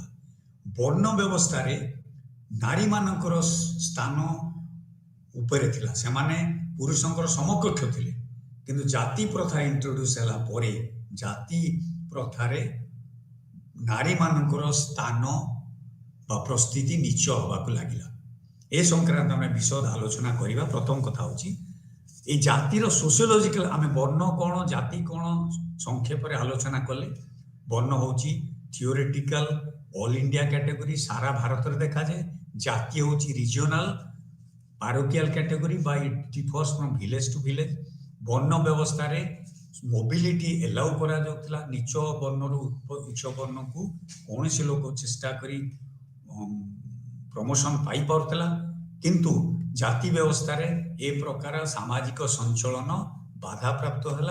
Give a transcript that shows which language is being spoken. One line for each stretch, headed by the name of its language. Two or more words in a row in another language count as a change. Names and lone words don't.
Odia: ବର୍ଣ୍ଣ ବ୍ୟବସ୍ଥାରେ ନାରୀମାନଙ୍କର ସ୍ଥାନ ଉପରେ ଥିଲା, ସେମାନେ ପୁରୁଷଙ୍କର ସମକକ୍ଷ ଥିଲେ, କିନ୍ତୁ ଜାତି ପ୍ରଥା ଇଣ୍ଟ୍ରୋଡ୍ୟୁସ ହେଲା ପରେ ଜାତି ପ୍ରଥାରେ ନାରୀମାନଙ୍କର ସ୍ଥାନ ବା ପ୍ରସ୍ଥିତି ନିଚ ହେବାକୁ ଲାଗିଲା। ଏ ସଂକ୍ରାନ୍ତ ଆମେ ବିଶଦ ଆଲୋଚନା କରିବା। ପ୍ରଥମ କଥା ହେଉଛି এই জাতির সোସିଓଲୋଜିକାଲ, ଆମେ ବର୍ଣ୍ଣ କ'ଣ ଜାତି କ'ଣ ସଂକ୍ଷେପରେ ଆଲୋଚନା କଲେ। ବର୍ଣ୍ଣ ହେଉଛି
English: theoretical all India category,
Odia: ସାରା ଭାରତରେ ଦେଖାଯାଏ। ଜାତି ହେଉଛି
English: regional parochial category
Odia: ବା
English: it differs from village to village.
Odia: ବର୍ଣ୍ଣ ବ୍ୟବସ୍ଥାରେ
English: mobility allow
Odia: କରାଯାଉଥିଲା, ନିଚ ବର୍ଣ୍ଣରୁ ଉଚ୍ଚ ବର୍ଣ୍ଣକୁ କୌଣସି ଲୋକ ଚେଷ୍ଟା କରି ପ୍ରମୋସନ ପାଇପାରୁଥିଲା, କିନ୍ତୁ ଜାତି ବ୍ୟବସ୍ଥାରେ ଏ ପ୍ରକାର ସାମାଜିକ ସଞ୍ଚଳନ ବାଧାପ୍ରାପ୍ତ ହେଲା।